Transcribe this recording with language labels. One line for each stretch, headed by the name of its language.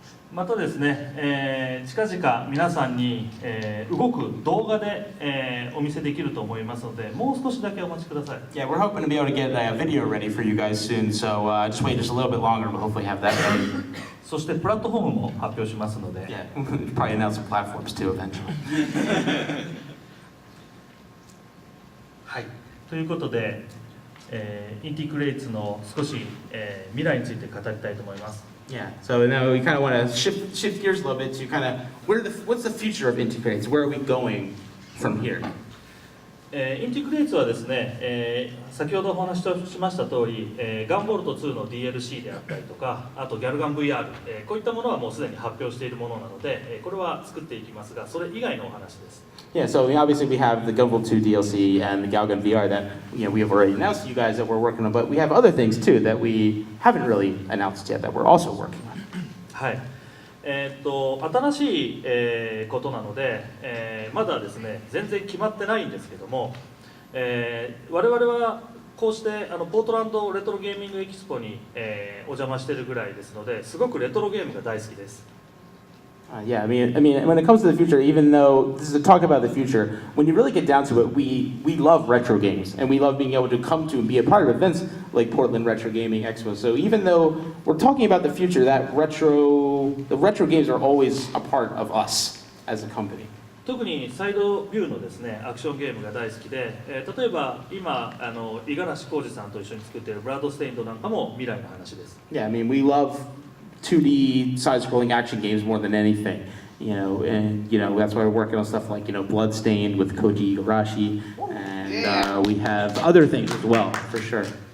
Japanese: またですね、近々皆さんに、動く動画で、お見せできると思いますので、もう少しだけお待ちください。
English: Yeah, we're hoping to be able to get a video ready for you guys soon, so just wait just a little bit longer, but hopefully have that ready.
Japanese: そしてプラットフォームも発表しますので、
English: Yeah, we'll probably announce some platforms too eventually.
Japanese: はい、ということで、インティクレイツの少し、未来について語りたいと思います。
English: Yeah, so now we kind of want to shift gears a little bit to kind of what's the future of Integrates? Where are we going from here?
Japanese: インティクレイツはですね、先ほどお話ししました通り、ガンボルト2の DLC であったりとか、あとギャルガン VR、こういったものはもうすでに発表しているものなので、これは作っていきますが、それ以外のお話です。
English: Yeah, so obviously we have the Gunvolt 2 DLC and the Galgun VR that we have already announced to you guys that we're working on, but we have other things too that we haven't really announced yet that we're also working on.
Japanese: はい。新しい、ことなので、まだですね全然決まってないんですけども、我々はこうしてポートランドレトロゲーミングエキスポに、お邪魔しているぐらいですので、すごくレトロゲームが大好きです。
English: Yeah, I mean, when it comes to the future, even though this is a talk about the future, when you really get down to it, we love retro games, and we love being able to come to and be a part of events like Portland Retro Gaming Expo. So even though we're talking about the future, the retro games are always a part of us as a company.
Japanese: 特にサイドビューのですねアクションゲームが大好きで、例えば今五十嵐浩二さんと一緒に作っているブラッドステインドなんかも未来の話です。
English: Yeah, I mean, we love 2D side-scrolling action games more than anything, and that's why we're working on stuff like Bloodstained with Koji Igarashi, and we have other things as well, for sure.